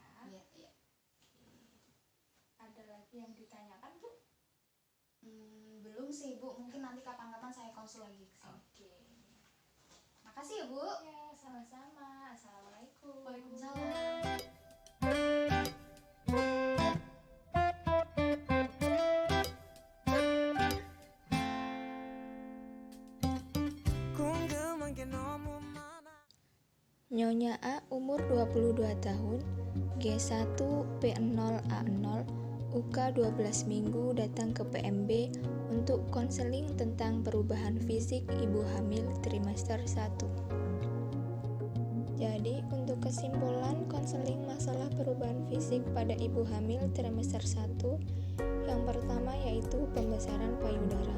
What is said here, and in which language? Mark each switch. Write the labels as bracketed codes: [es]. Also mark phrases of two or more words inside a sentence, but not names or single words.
[id] Iya, iya. Ada lagi yang ditanyakan, Bu? Belum sih, Bu. Mungkin nanti kapan-kapan saya konsul lagi ke sini. Oke. Makasih ya, Bu. Ya, sama-sama. Assalamualaikum. Waalaikumsalam. [ko] 궁금한 게 너무 많아. [id] Nyonya A umur 22 tahun, G1P0A0, UK 12 minggu datang ke PMB untuk konseling tentang perubahan fisik ibu hamil trimester 1. Jadi, untuk kesimpulan konseling masalah perubahan fisik pada ibu hamil trimester 1, yang pertama yaitu pembesaran payudara.